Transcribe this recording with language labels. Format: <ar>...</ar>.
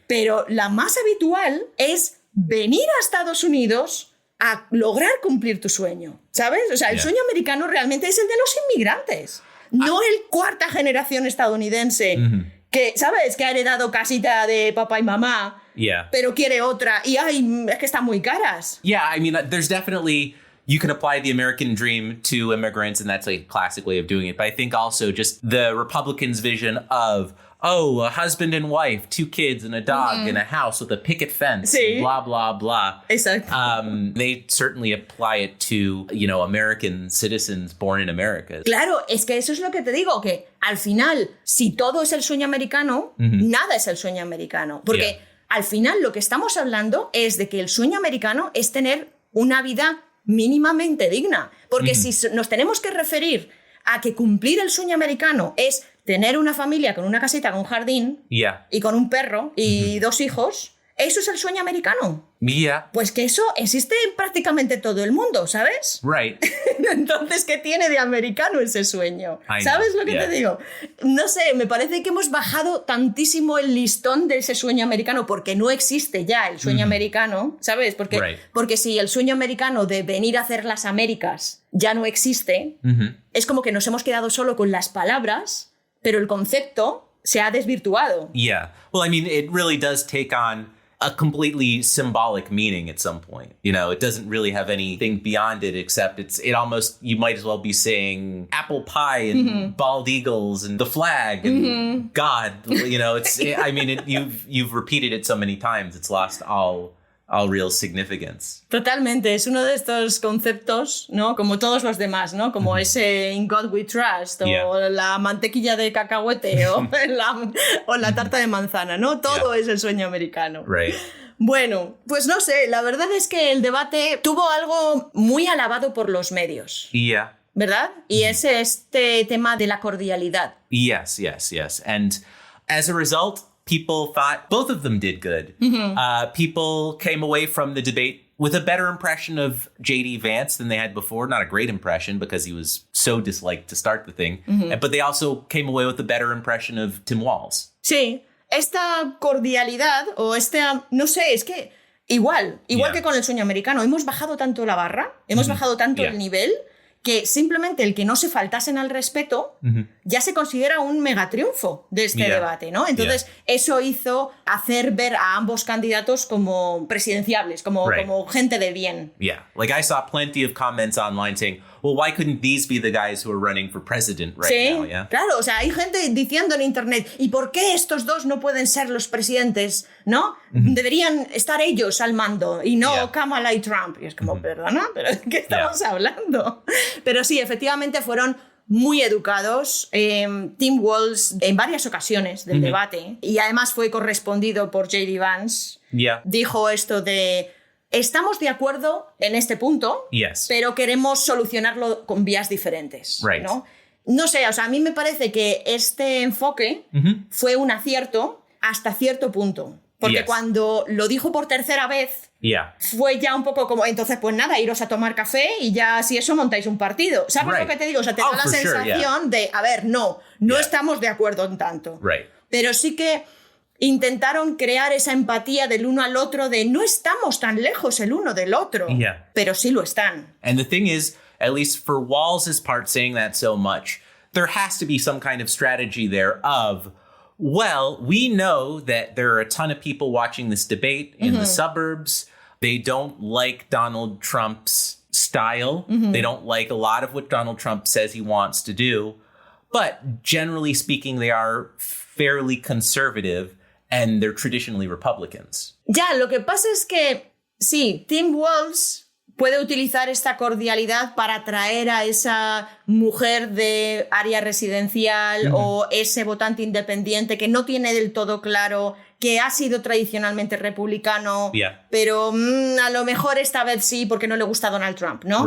<es>Pero la más habitual es venir a Estados Unidos a lograr cumplir tu sueño, ¿sabes? O sea, el sueño americano realmente es el de los inmigrantes, no el cuarta generación estadounidense que, ¿sabes? Que ha heredado casita de papá y mamá, pero quiere otra y, ay, es que están muy caras.</es> <en>Yeah, I mean, there's definitely... You can apply the American dream to immigrants, and that's a classic way of doing it. But I think also just the Republicans' vision of, a husband and wife, 2 kids and a dog in a house with a picket fence, blah, blah, blah.</en> <es>Exacto.</es> <en>They certainly apply it to, American citizens born in America.</en> <es>Claro, es que eso es lo que te digo, que al final, si todo es el sueño americano, nada es el sueño americano. Porque al final lo que estamos hablando es de que el sueño americano es tener una vida mínimamente digna. Porque si nos tenemos que referir a que cumplir el sueño americano es tener una familia con una casita, con un jardín y con un perro y 2 hijos, eso es el sueño americano. Pues que eso existe en prácticamente todo el mundo, ¿sabes?</es> <en>Right.</en> <es>Entonces, ¿qué tiene de americano ese sueño? ¿Sabes lo que te digo? No sé, me parece que hemos bajado tantísimo el listón de ese sueño americano porque no existe ya el sueño americano, ¿sabes? Porque si el sueño americano de venir a hacer las Américas ya no existe, es como que nos hemos quedado solo con las palabras, pero el concepto se ha desvirtuado.</es> <en>Yeah. Well, I mean, it really does take on a completely symbolic meaning at some point. It doesn't really have anything beyond it except it almost, you might as well be saying apple pie and bald eagles and the flag and God, I mean, you've repeated it so many times, it's lost all real significance.</en> <es>Totalmente, es uno de estos conceptos, ¿no? Como todos los demás, ¿no? Como ese</es> <en>In God We Trust</en> <es>o la mantequilla de cacahuete o la tarta de manzana, ¿no? Todo es el sueño americano.</es> <en>Right.</en> <es>Bueno, pues no sé, la verdad es que el debate tuvo algo muy alabado por los medios. ¿Verdad? Y es este tema de la cordialidad.</es> <en>Yes. And as a result, people thought both of them did good. People came away from the debate with a better impression of J.D. Vance than they had before. Not a great impression because he was so disliked to start the thing. But they also came away with a better impression of Tim Walz.</en> <es>Sí, esta cordialidad o no sé, es que igual que con el sueño americano, hemos bajado tanto la barra, hemos bajado tanto el nivel, que simplemente el que no se faltasen al respeto ya se considera un megatriunfo de este debate, ¿no? Entonces, eso hizo hacer ver a ambos candidatos como presidenciables, como gente de bien.</es> <en>Yeah, like I saw plenty of comments online saying, well, why couldn't these be the guys who are running for president right now? Yeah?</en> <es>Claro, o sea, hay gente diciendo en internet, ¿y por qué estos dos no pueden ser los presidentes, no? Deberían estar ellos al mando y no Kamala y Trump. Y es como, perdona, ¿pero de qué estamos hablando? Pero sí, efectivamente fueron muy educados. Tim Walz, en varias ocasiones del debate, y además fue correspondido por J.D. Vance, dijo esto de: estamos de acuerdo en este punto, pero queremos solucionarlo con vías diferentes.</es> <en>Right.</en> <es>No sé, o sea, a mí me parece que este enfoque fue un acierto hasta cierto punto. Porque cuando lo dijo por tercera vez, fue ya un poco como, entonces pues nada, iros a tomar café y ya si eso montáis un partido. ¿Sabes lo que te digo? O sea, te da la sensación de, a ver, no estamos de acuerdo en tanto.</es> <en>Right.</en> <es>Pero sí que intentaron crear esa empatía del uno al otro de no estamos tan lejos el uno del otro, pero sí lo están.</es> <en>And the thing is, at least for Walz's part saying that so much, there has to be some kind of strategy there of, well, we know that there are a ton of people watching this debate in the suburbs. They don't like Donald Trump's style. They don't like a lot of what Donald Trump says he wants to do. But generally speaking, they are fairly conservative and they're traditionally Republicans.</en> <es>Ya, lo que pasa es que, sí, Tim Walz puede utilizar esta cordialidad para atraer a esa mujer de área residencial o ese votante independiente que no tiene del todo claro, que ha sido tradicionalmente republicano, pero a lo mejor esta vez sí porque no le gusta Donald Trump, ¿no?</es>